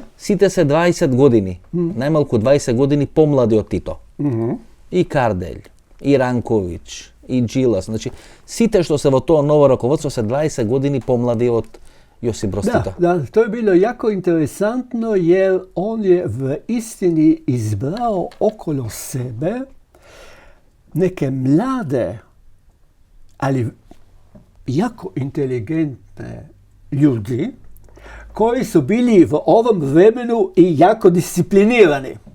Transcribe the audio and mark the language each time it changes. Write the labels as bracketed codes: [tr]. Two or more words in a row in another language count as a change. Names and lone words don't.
[mk] Сите се 20 години, најмалку 20 години помлади од Тито. И Карделј, и Ранковиќ, и Джилас, значи сите што се во тоа ново раководство се 20 години помлади од Јосип Броз Тито. Да, тоа е било јако интересантно, [hr] jer on je v istini izbrao okolo sebe neke mlade, ali jako inteligentne ljudi koji su bili v ovom vremenu i jako disciplinirani.